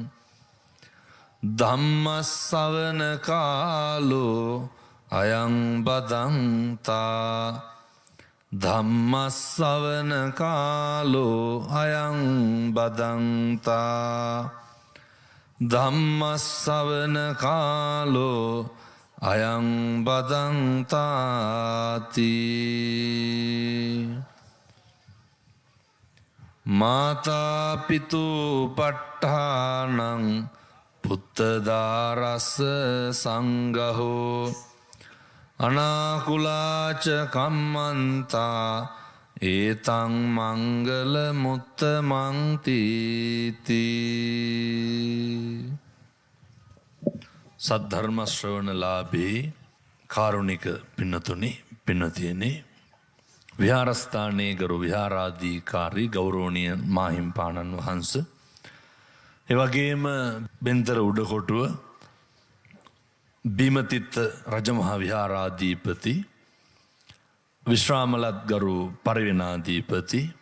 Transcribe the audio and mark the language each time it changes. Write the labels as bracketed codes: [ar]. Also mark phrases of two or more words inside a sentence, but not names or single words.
[pi] ධම්ම ශ්‍රවණ කාලෝ අයං බදන්තා ධම්මස්සවන කාලෝ අයං බදන්තා ධම්මස්සවන කාලෝ අයං බදන්තාති මාතාපිතු පට්ඨානං පුත්තදාරස්ස සංගහෝ අනාකුලාච කම්මන්තා ඒතං මංගල මුත්තමන්තිති සද්ධර්ම [si] ශ්‍රවණලාභී කාරුණික පින්නතුනි පින්නතියනි විහාරස්ථානයේ ගරු විහාරාධිකාරී ගෞරවනීය මාහිම්පාණන් වහන්ස එවැගේම බෙන්තර උඩකොටුව බීමතිත්ත රජමහා විහාරාධිපති විශ්‍රාමලත් ගරු පරිවෙනාධිපති